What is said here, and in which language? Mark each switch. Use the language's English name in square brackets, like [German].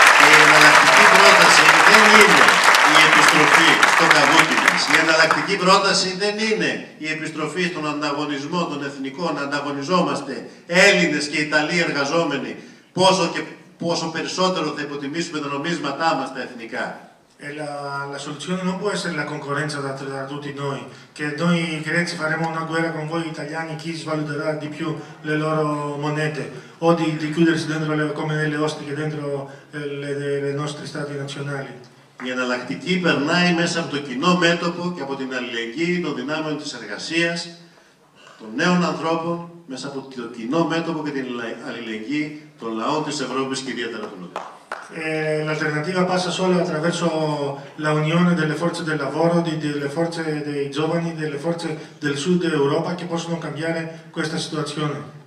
[Greek] Η εναλλακτική πρόταση δεν είναι η επιστροφή στο καβούκι μας. Η εναλλακτική πρόταση δεν είναι η επιστροφή στον ανταγωνισμό των εθνικών, να ανταγωνιζόμαστε Έλληνες και Ιταλοί εργαζόμενοι, πόσο περισσότερο θα υποτιμήσουμε τα νομίσματά μας τα εθνικά. [Italian] La soluzione non può essere la concorrenza tra tutti noi, che noi greci faremo una guerra con voi italiani, chi svaluterà di più le loro monete, o di chiudersi dentro come nelle ostriche dentro le nostri stati nazionali. [Greek] Η εναλλακτική περνάει μέσα από το κοινό μέτωπο και από την αλληλεγγύη των δυνάμεων της εργασίας, των νέων ανθρώπων, μέσα από το κοινό μέτωπο και την αλληλεγγύη των λαών της Ευρώπης και ιδιαίτερα του Νότου. [Italian] L'alternativa passa solo attraverso la unione delle forze del lavoro, delle forze dei giovani, delle forze del sud Europa che possono cambiare questa situazione.